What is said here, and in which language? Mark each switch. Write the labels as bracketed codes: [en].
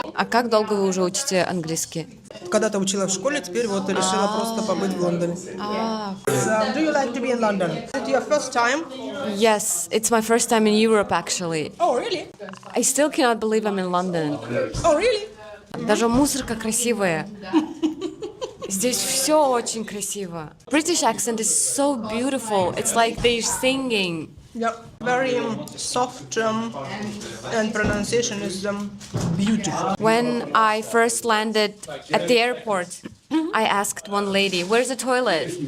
[ru] А как долго вы уже учите английский? Когда-то учила в школе, теперь вот решила просто побыть в Лондоне. [en] Do you like to be in London? Is it your first time? Yes, it's my first time in Europe actually. Oh, really? I still cannot believe I'm in London. Oh, really? [ru] Даже мусорка красивая. Здесь все очень красиво. [en] British accent is so beautiful. It's like they're singing. Yeah, very soft and pronunciation is beautiful. When I first landed at the airport, I asked one lady, "Where's the toilet?"